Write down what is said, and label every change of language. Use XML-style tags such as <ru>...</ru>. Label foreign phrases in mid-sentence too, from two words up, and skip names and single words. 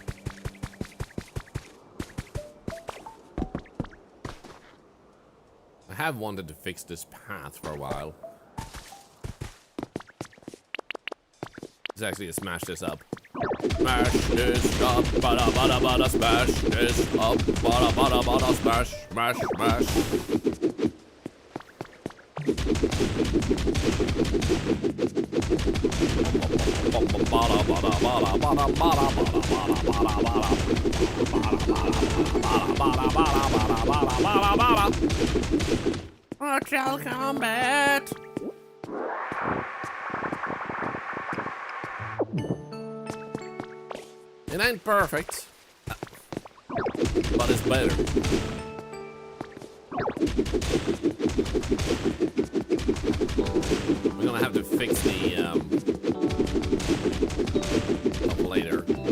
<en>I have wanted to fix this path for a while. Let's actually smash this up. Smash this up, bada bada bada, smash this up, bada bada bada, smash, smash, smash. Bada bada bada bada bada bada bada bada bada. Mortal Kombat. It ain't perfect, but it's better. We're gonna have to fix the up later.</en>